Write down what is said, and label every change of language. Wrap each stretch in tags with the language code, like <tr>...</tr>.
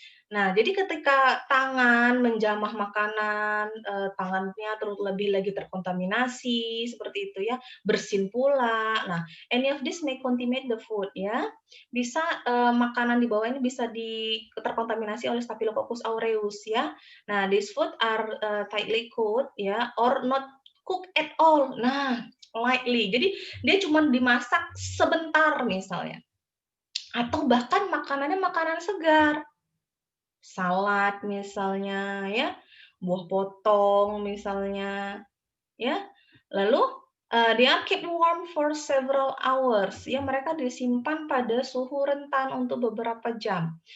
<id>Nah, jadi ketika tangan menjamah makanan, tangannya terlebih lagi terkontaminasi seperti itu ya, bersin pula.</id> <en>Nah, any of this may contaminate the food ya.</en> <id>Bisa, makanan di bawah ini bisa terkontaminasi oleh Staphylococcus aureus ya.</id> <en>Nah, these food are, tightly cooked ya or not cooked at all. Nah, lightly.</en> <id>Jadi dia cuma dimasak sebentar misalnya, atau bahkan makanannya makanan segar. Salad misalnya ya, buah potong misalnya, ya. Lalu,</id> <en>they are kept warm for several hours,</en> <id>ya mereka disimpan pada suhu rentan untuk beberapa jam.</id>